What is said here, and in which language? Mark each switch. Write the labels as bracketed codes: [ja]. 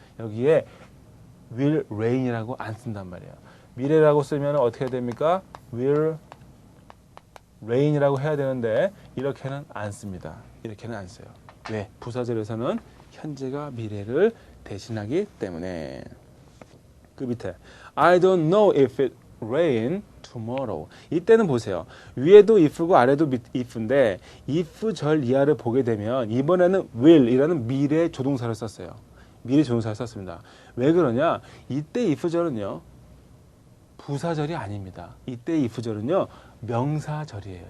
[ko] 여기에 [en] will rain [ko] 이라고 안 쓴단 말이에요. 미래라고 쓰면 어떻게 해야 됩니까? [en] will rain [ko] 이라고 해야 되는데 이렇게는 안 씁니다. 이렇게는 안 써요. 왜? 부사절에서는 현재가 미래를 대신하기 때문에. 그 밑에 [en] I don't know if it rain tomorrow. [ko] 이때는 보세요. 위에도 if고 아래도 if인데 if 절 이하를 보게 되면 이번에는 will이라는 미래 조동사를 썼어요. 미래 조동사를 썼습니다. 왜 그러냐? 이때 if절은요. 부사절이 아닙니다. 이때 if절은요. 명사절이에요.